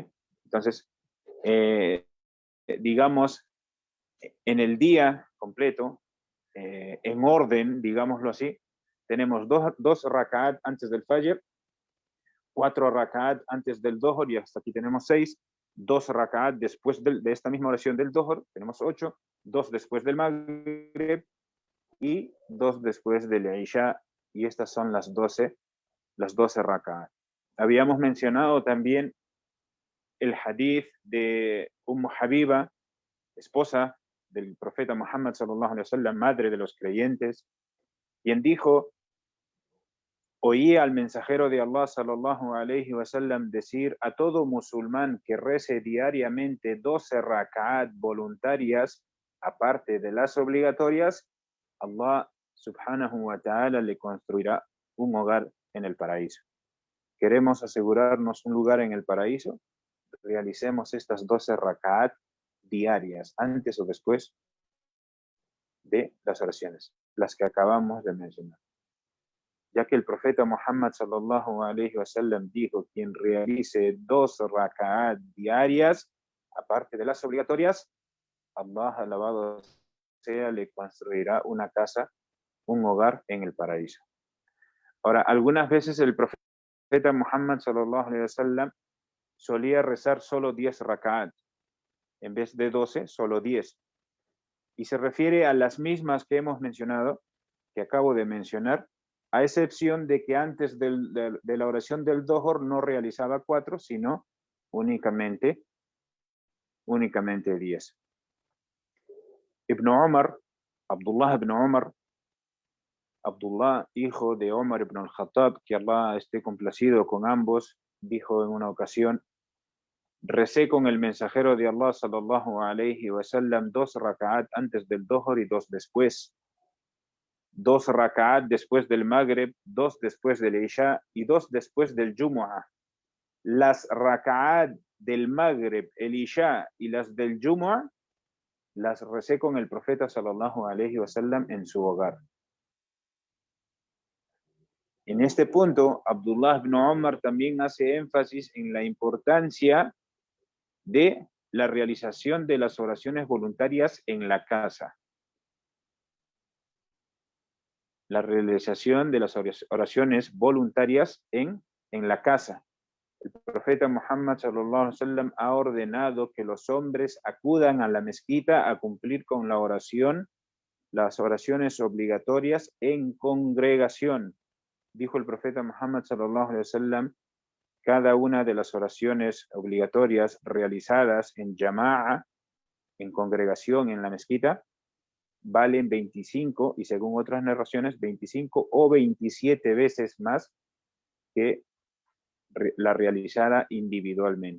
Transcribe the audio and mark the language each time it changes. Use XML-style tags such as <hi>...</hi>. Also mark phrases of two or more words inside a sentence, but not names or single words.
<es>Entonces, digamos, en el día completo, en orden, digámoslo así, tenemos dos raka'at antes del Fajr, 4 raka'at antes del Dhuhr, y hasta aquí tenemos 6, 2 raka'at después de esta misma oración del Dhuhr, tenemos 8, 2 después del Maghrib y 2 después del Isha, y estas son las 12 raka'at. Habíamos mencionado también el hadith de Habiba, esposa del profeta Muhammad</es> <ar>صلى الله عليه وسلم,</ar> <es>madre de los creyentes, quien dijo: oí al mensajero de Allah</es> <ar>صلى الله عليه وسلم</ar> <es>decir: a todo musulmán que rece diariamente 12 raka'at voluntarias, aparte de las obligatorias, Allah</es> <ar>سبحانه وتعالى</ar> <es>le construirá un hogar en el paraíso. ¿Queremos asegurarnos un lugar en el paraíso? Realicemos estas 12 raka'at diarias, antes o después de las oraciones, las que acabamos de mencionar. Ya que el profeta Muhammad</es> <ar>صلى الله عليه وسلم</ar> <es>dijo: quien realice 2 raka'at diarias, aparte de las obligatorias, Allah, alabado sea, le construirá una casa, un hogar en el paraíso. Ahora, algunas veces el profeta Muhammad</es> <ar>صلى الله عليه وسلم</ar> <es>solía rezar solo 10 raka'at, en vez de 12, solo 10. Y se refiere a las mismas que hemos mencionado, que acabo de mencionar, a excepción de que antes de la oración del Dhuhr no realizaba 4, sino únicamente 10. Ibn Umar, Abdullah ibn Umar, Abdullah, hijo de Umar ibn al-Khattab, que Allah esté complacido con ambos, dijo en una ocasión: recé con el mensajero de Allah</es> <ar>صلى الله عليه وسلم</ar> <es>2 raka'at antes del Dhuhr y 2 después. 2 raka'at después del Maghrib, 2 después del Isha y 2 después del Jumu'ah. Las raka'at del Maghrib, el Isha y las del Jumu'ah las recé con el profeta</es> <ar>صلى الله عليه وسلم</ar> <es>en su hogar. En este punto, Abdullah ibn Umar también hace énfasis en la importancia de la realización de las oraciones voluntarias en la casa. La realización de las oraciones voluntarias en la casa. El profeta Muhammad</es> <ar>صلى الله عليه وسلم</ar> <es>ha ordenado que los hombres acudan a la mezquita a cumplir con la oración, las oraciones obligatorias en congregación. Dijo el profeta Muhammad</es> <ar>صلى الله عليه وسلم:</ar> <es>cada una de las oraciones obligatorias realizadas en jama'a, en congregación en la mezquita, valen 25, y según otras narraciones, 25 o 27 veces más que la realizada individualmente.</es>